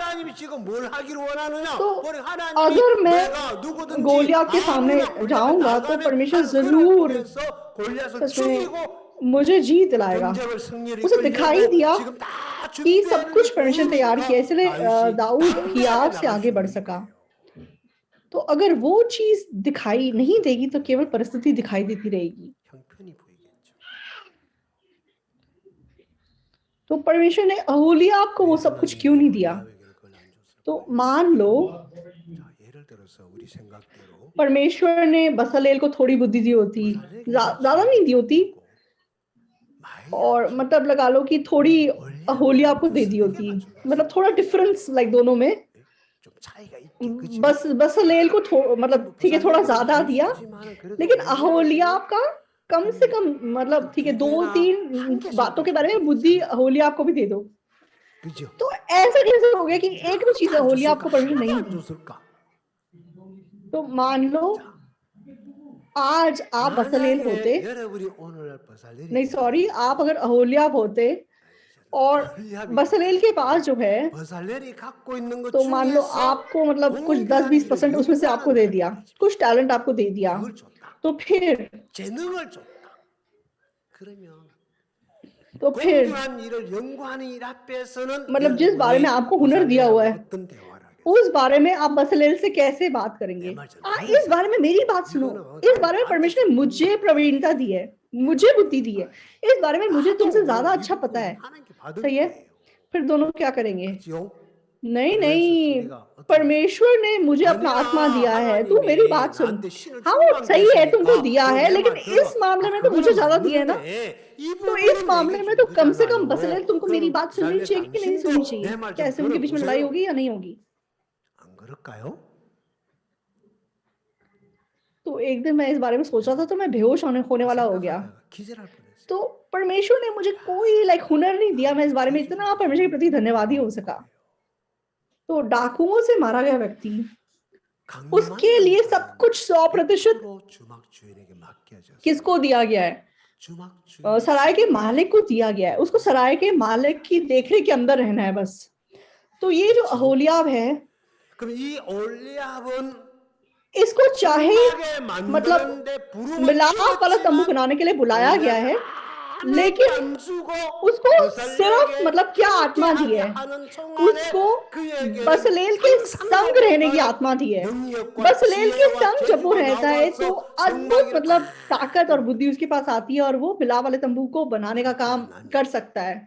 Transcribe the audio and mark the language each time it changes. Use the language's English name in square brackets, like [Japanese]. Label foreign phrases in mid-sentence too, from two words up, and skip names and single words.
[Hindi] तो अगर मैं गोलियत के सामने जाऊंगा तो परमेश्वर जरूर सच में मुझे जीत दिलाएगा। उसे दिखाई दिया कि सब कुछ परमेश्वर ने तैयार किया, इसलिए दाऊद हियाव से आगे बढ़ सका। तो अगर वो चीज दिखाई नहीं देगी तो केवल परिस्थिति दिखाई देती रहेगी। [Korean] 형편이 보이겠죠. [Hindi] तो परमेश्वर ने ओहोलीआब को वो सब कुछ क्यों नहीं दिया? [Korean] 야훼에게는 그걸 안 줬을까? [Hindi] तो मान लो [Korean] 자, 예를 들어서 우리 생각대로 [Hindi] परमेश्वर ने बसलेल को थोड़ी बुद्धि दी होती, ज्यादा नहीं दी होती, और मतलब लगा लो कि थोड़ी ओहोलीआब को दे दी होती, मतलब थोड़ा [English] difference like [Hindi] दोनों में, [Korean] 좀 차이가 있긴 그치? [Hindi] बस बसलेल को मतलब ठीक है थोड़ा ज्यादा दिया, लेकिन ओहोलीआब का कम से कम मतलब ठीक है 2-3 बातों के बारे में बुद्धि ओहोलीआब को भी दे दो। [Korean] 그죠? [Hindi] तो ऐसा कैसे हो गया कि एक भी चीज ओहोलीआब को परमिशन नहीं [Korean] 안 [Hindi] दी? [Korean] 줬을까? [Hindi] तो मान लो आज आप बसलेल होते, [Korean] 만약에 여러분이 오늘 버살렐이 [Hindi] नहीं सॉरी, आप अगर ओहोलीआब होते और बसलेल के पास जो है, [Korean] 버살렐이 갖고 있는 것 [Hindi] तो मान लो [Korean] 중에서 [Hindi] आपको मतलब कुछ 10-20% उसमें से आपको दे दिया, कुछ टैलेंट आपको दे दिया, [Korean] 그걸 줬다. [Hindi] तो फिर [Korean] 재능을 줬다. 그러면 [Hindi] तो फिर [Korean] 공평한 일을 연구하는 일 앞에서는 [Hindi] मतलब जिस बारे में आपको हुनर दिया हुआ है, [Korean] 어떤 대화를 하겠어요? [Hindi] उस बारे में आप बसलेल से कैसे बात करेंगे? इस बारे में मेरी बात सुनो, इस बारे में परमेश्वर ने मुझे प्रवीणता दी है, मुझे बुद्धि दी है, इस बारे में मुझे तुमसे ज्यादा अच्छा पता है, [Korean] 하나님께 받은 [Hindi] सही है? [Korean] 거예요. [Hindi] फिर दोनों क्या करेंगे? [Korean] 그죠? [Hindi] नहीं नहीं, परमेश्वर ने मुझे अपना आत्मा दिया है, तू मेरी बात सुन। हाँ सही है, तुमको दिया है, लेकिन इस मामले में तो मुझे ज्यादा दिया है ना, तो इस मामले में तो कम से कम बसलेल तुमको मेरी बात सुननी चाहिए कि नहीं सुननी चाहिए? कैसे उनके बीच में लड़ाई होगी या नहीं होगी? [Korean] 안 그럴까요? [Hindi] तो एक दिन मैं इस बारे में सोच रहा था तो मैं बेहोश होने वाला हो गया। [Korean] 기절할 뻔했어요. [Hindi] तो परमेश्वर ने मुझे कोई लाइक हुनर नहीं दिया, मैं इस बारे में इतना परमेश्वर के प्रति धन्यवादी हो सका। तो डाकुओं से मारा गया व्यक्ति, उसके लिए सब कुछ 100% [Korean] 주막 주인에게 맡겨졌어요. [Hindi] किसको दिया गया है? [Korean] 주막 주인 [Hindi] सराय के मालिक को दिया गया है, उसको सराय के मालिक की देखरेख के अंदर रहना है बस। तो ये जो ओहोलीआब है, [Korean] 그럼 이 올리압은 [Hindi] इसको चाहे मतलब [Korean] 만드는데 부름을 [Hindi] मिलाप वाला तंबू बनाने के लिए बुलाया गया है, लेकिन उसको सिर्फ मतलब क्या आत्मा दी है? उसको बसलेल के संग रहने की आत्मा दी है। बसलेल के संग जब वो रहता है तो अद्भुत मतलब ताकत और बुद्धि उसके पास आती है और वो मिलाप वाले तंबू को बनाने का काम कर सकता है।